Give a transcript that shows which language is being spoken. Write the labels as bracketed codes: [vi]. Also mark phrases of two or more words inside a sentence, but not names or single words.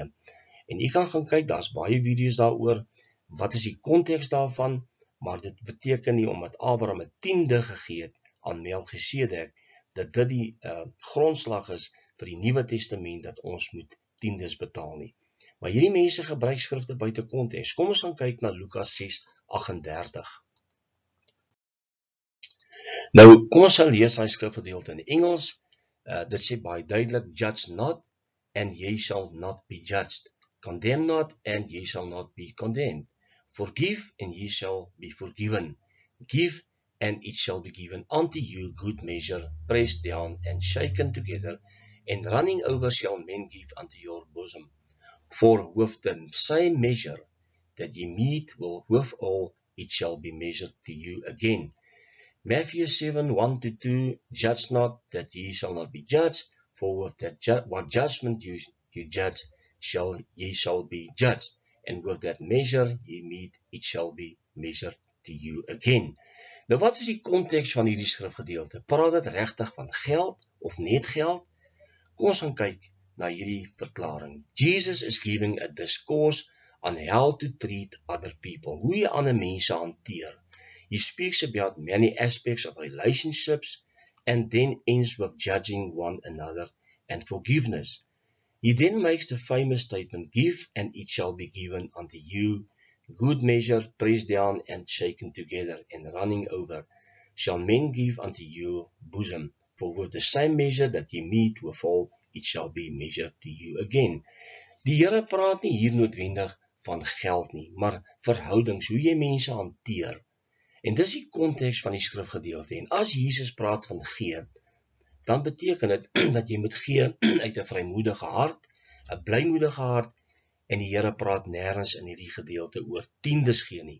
[af] En jy kan gaan kyk, daar's baie video's daaroor, wat is die konteks daarvan, maar dit beteken nie omdat Abraham 'n tiende gegee het aan Melchisedek, dat dit die grondslag is vir die Nuwe Testament dat ons moet tiendes betaal nie. Maar hierdie mense gebruik skrifte buite konteks. Kom ons gaan kyk na Lukas 6:38. Nou, kom ons sal lees hy skrifgedeelte in Engels. Dit sê baie duidelik, [en] judge not, and ye shall not be judged. Condemn not, and ye shall not be condemned. Forgive, and ye shall be forgiven. Give, and it shall be given unto you, good measure, pressed down and shaken together, and running over shall men give unto your bosom. For with the same measure that ye mete withal, it shall be measured to you again. Matthew 7:1-2, judge not, that ye shall not be judged, for with that what judgment you judge, ye shall be judged, and with that measure ye mete, it shall be measured to you again. [af] Nou wat is die konteks van hierdie skrifgedeelte? Praat dit regtig van geld of net geld? Kom ons gaan kyk na hierdie verklaring. [en] Jesus is giving a discourse on how to treat other people, [af] hoe jy ander mense hanteer. [en] He speaks about many aspects of relationships and then ends with judging one another and forgiveness. He then makes the famous statement, give and it shall be given unto you, good measure, pressed down and shaken together and running over, shall men give unto your bosom. For with the same measure that ye mete withal, it shall be measured to you again. [af] Die Here praat nie hier noodwendig van geld nie, maar verhoudings, hoe jy mense hanteer. En dis die konteks van die skrifgedeelte. En as Jesus praat van gee, dan beteken dit dat jy moet gee uit 'n vrymoedige hart, 'n blymoedige hart, en die Here praat nêrens in hierdie gedeelte oor tiendes gee nie.